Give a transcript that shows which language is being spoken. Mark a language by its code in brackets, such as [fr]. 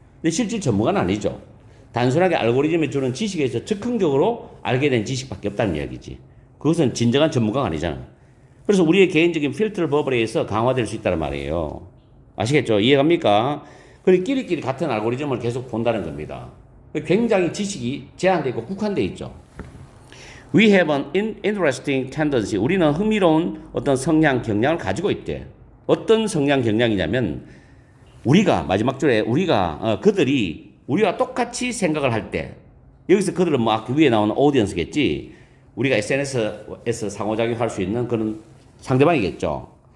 [ko] 근데 실질 전문가는 아니죠. 단순하게 알고리즘이 주는 지식에서 즉흥적으로 알게 된 지식밖에 없다는 이야기지. 그것은 진정한 전문가가 아니잖아. 그래서 우리의 개인적인 필터 버블에 의해서 강화될 수 있다는 말이에요. 아시겠죠? 이해갑니까? 그리고 끼리끼리 같은 알고리즘을 계속 본다는 겁니다. 굉장히 지식이 제한되어 있고 국한되어 있죠. [en] We have an interesting tendency. [ko] 우리는 흥미로운 어떤 성향, 경향을 가지고 있대. 어떤 성향, 경향이냐면 우리가 마지막 줄에 그들이 우리와 똑같이 생각을 할 때 여기서 그들은 뭐 위에 나오는 오디언스겠지. 우리가 SNS에서 상호작용할 수 있는 그런 상대방이겠죠.